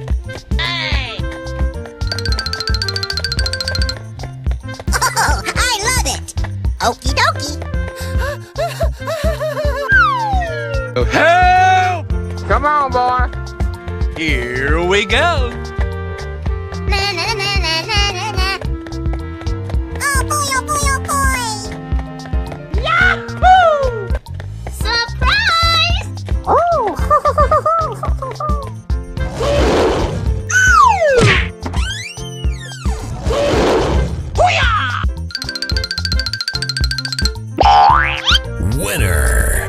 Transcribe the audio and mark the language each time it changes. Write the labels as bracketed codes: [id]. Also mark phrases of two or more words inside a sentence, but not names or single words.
[en] Hey! Oh, I love it! Okie dokie! Help! Come on, boy. Here we go! Na na na na na na na. Oh boy, oh boy, oh boy! Yahoo! Surprise! Oh! Winner.